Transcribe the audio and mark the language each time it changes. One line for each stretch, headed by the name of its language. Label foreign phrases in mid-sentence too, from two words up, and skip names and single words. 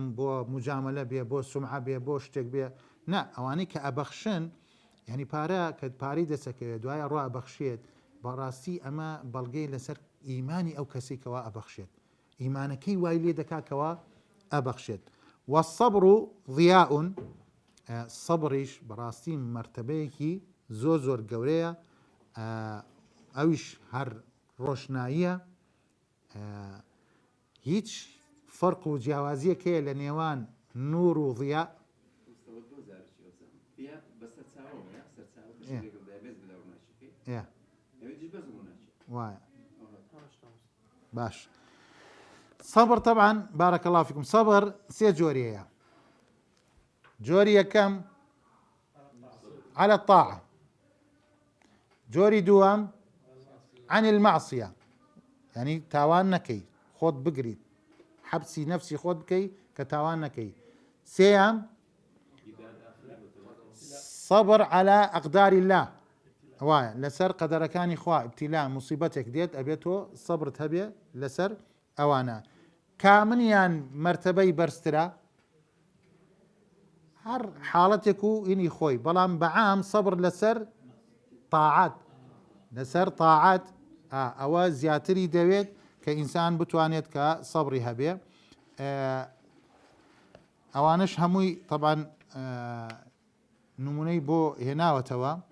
Central Kurdish: بۆ مجاملە بێ بۆ سومعە بێ بۆ شتێک بێ نا ئەوانەی کە ئەبەخشن یعنی پارە کە پارەی دەسەکەوێت دوایە ڕوا ئەبەخشێت بەڕاستی ئەمە بەڵگەی لەسەر ئیمانی ئەو کەسێکەوە ئەبەخشێت ئیمانەکەی وای لێ دەکاکەوە ئەبەخشێت
Arabic: والصبر ضیاء
Central Kurdish: سەبریش بەڕاستی مرتبەیەکی زۆر گەورەیە ئەویش هەر ڕۆشناییە هیچ فەرق و جیاوازیەکەیە لە نێوان نور و ضیا وایە باش
Arabic: صبر طبعا بارك الله فيكم صبر
Central Kurdish: سێ جۆریەیە جۆری یەکەم
Arabic: على الطاعة
Central Kurdish: جۆری دووەم
Arabic: عن المعصية يعني
Central Kurdish: تاوان نەکەی خۆت بگریت حبسی نفسی خۆت بکەی کە تاوان نەکەی سێیان
Arabic: صبر على أقدار الله
Central Kurdish: وایە لەسەر قەدەرەکانی خوا ابتیلا مصیبەتێک دێت ئەبێتۆ سەبرت هەبێ لەسەر ئەوانە کامنیان مرتبەی بەرزترە هەر حاڵەتێک و ئینی خۆی بەڵام بەعام سەبر لەسەر طاعات لەسەر طاعات ئەوە زیاتری دەوێت کە ئینسان بتوانێت کە سەبری هەبێ ئەوانش هەمووی طبعا نمونەی بۆ هێناوەتەوە